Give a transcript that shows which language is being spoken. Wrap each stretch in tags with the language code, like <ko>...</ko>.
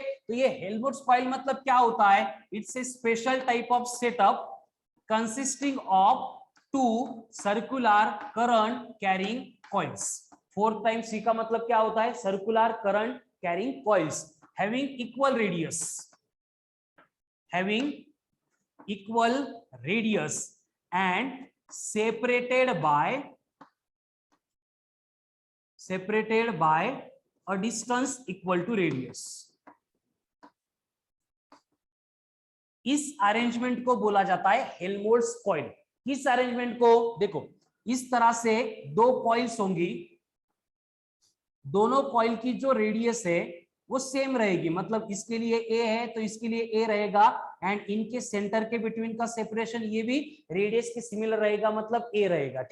<hi>तो ये Helmholtz coil मतलब क्या होता है?</hi> <en>It's a special type of setup consisting of 2 circular current carrying coils.</en> <hi>4 times C का मतलब क्या होता है?</hi> <en>Circular current carrying coils having equal radius and separated by a distance equal to radius.</en> <hi>इस अरेंजमेंट को बोला जाता है हेल्महोल्ट्ज कॉइल। इस अरेंजमेंट को देखो, इस तरह से दो कॉइल्स होंगी, दोनों कॉइल की जो रेडियस है वो सेम रहेगी, मतलब इसके लिए ए है तो इसके लिए ए रहेगा, एंड इनके सेंटर के बिटवीन का सेपरेशन ये भी रेडियस के सिमिलर रहेगा, मतलब ए रहेगा।</hi>